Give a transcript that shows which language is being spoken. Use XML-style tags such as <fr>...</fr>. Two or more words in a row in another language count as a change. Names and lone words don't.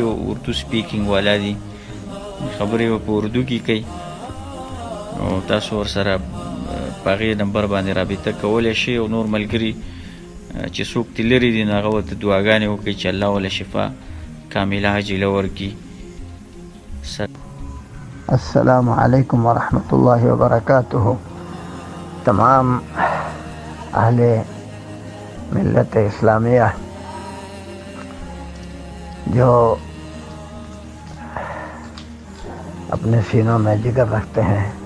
<ps>او اردو سپیکینګ والا دي، خبرې به په اردو کې کوي، نو تاسو ورسره په هغې نمبر باندې رابطه کولی شئ. او نور ملګري چې څوک ترې لرې دي، نو هغه ورته دعاګانې وکړئ چې الله وله</ps> <ar>شفا کامله عاجله</ar> <ps>ورکړي.</ps> <ar>السلام علیکم ورحمۃ اللہ وبرکاتہ.</ar> <ur>تمام اہل ملت اسلامیہ جو اپنے سینوں میں جگر رکھتے ہیں،</ur>